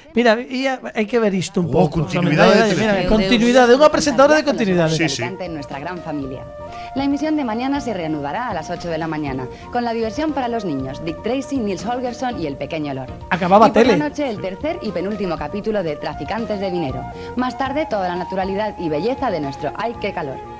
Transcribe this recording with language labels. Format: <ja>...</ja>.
<gl>Mira, hai que ver isto un pouco. Continuidade. Mira, continuidade, unha presentadora de continuidade.</gl> <es>En nuestra gran familia. La emisión de mañana se reanudará a las 8 de la mañana, con la diversión para los niños, Dick Tracy, Nils Holgersson y el pequeño Lord. Acababa y por tele. la noche el tercer y penúltimo capítulo de Traficantes de Dinero. Más tarde toda la naturalidad y belleza de nuestro Ay, qué calor.</es>